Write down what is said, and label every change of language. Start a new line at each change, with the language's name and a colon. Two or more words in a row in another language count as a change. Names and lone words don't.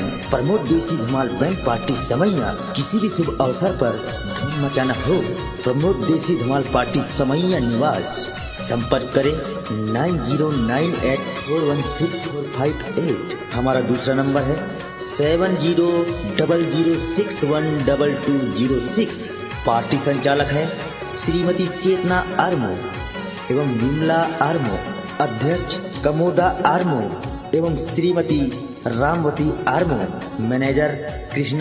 Hindi: प्रमोद देसी धमाल बैंड पार्टी समैया। किसी भी शुभ अवसर पर धूम मचाना हो, प्रमोद देसी धमाल पार्टी समैया निवास संपर्क करें 9098416458। हमारा दूसरा नंबर है 7000612206। पार्टी संचालक है श्रीमती चेतना आर्मो एवं विमला आर्मो, अध्यक्ष कमोदा आर्मो एवं श्रीमती रामवती आर्मो, मैनेजर कृष्णा